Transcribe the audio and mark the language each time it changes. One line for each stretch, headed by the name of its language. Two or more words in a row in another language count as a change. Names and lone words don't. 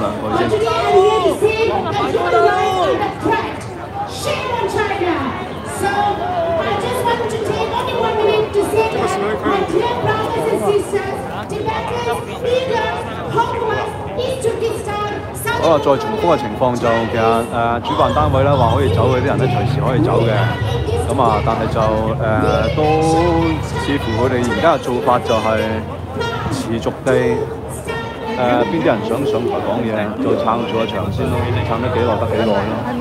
English: But today I'm here to say that human lives are under threat. Shame on China. So I just wanted to take only 1 minute to say that my dear brothers and sisters, Tibetans, Uyghurs, Hong Kong, East Turkestan,
Cantonese: 好啦，再重複嘅情況就其實主辦單位咧話可以走嘅啲人咧隨時可以走嘅，咁啊，但係就都似乎佢哋而家嘅做法就係持續地邊啲人想上台講嘢就撐住個場先咯，撐得幾耐得幾耐咯。